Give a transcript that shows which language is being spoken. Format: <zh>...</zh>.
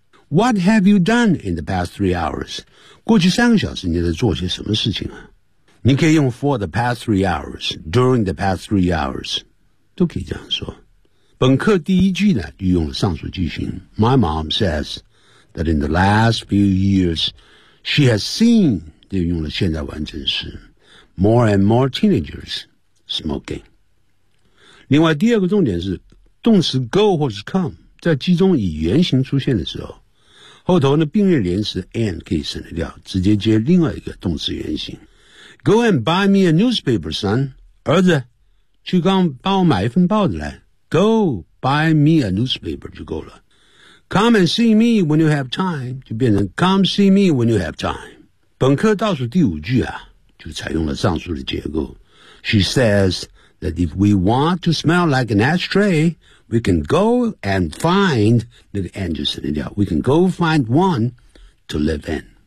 <en>What have you done in the past 3 hours?</en> <zh>过去三个小时你在做些什么事情啊？你可以用</zh> <en>for the past 3 hours, during the past 3 hours,</en> <zh>都可以这样说。本课第一句呢就用了上述句型。</zh> <en>My mom says that in the last few years, she has seen,</en> <zh>就用了现在完成时</zh> <en>more and more teenagers smoking.</en> <zh>另外第二个重点是动词 go 或是 come, 在句中以原形出现的时候后头呢并列连词 and 可以省得掉，直接接另外一个动词原形。</zh> <en>Go and buy me a newspaper, son.</en> <zh>儿子，去刚帮我买一份报纸来。</zh> <en>Go buy me a newspaper</en> <zh>就够了。</zh> <en>Come and see me when you have time</en> <zh>就变成</zh> <en>Come see me when you have time。</en> <zh>本课倒数第五句啊，就采用了上述的结构。</zh> <en>She says that if we want to smell like an ashtray,We can go and find,</en> <zh>那个</zh> <en>and</en> <zh>就省得掉</zh> <en>we can go find one to live in.</en>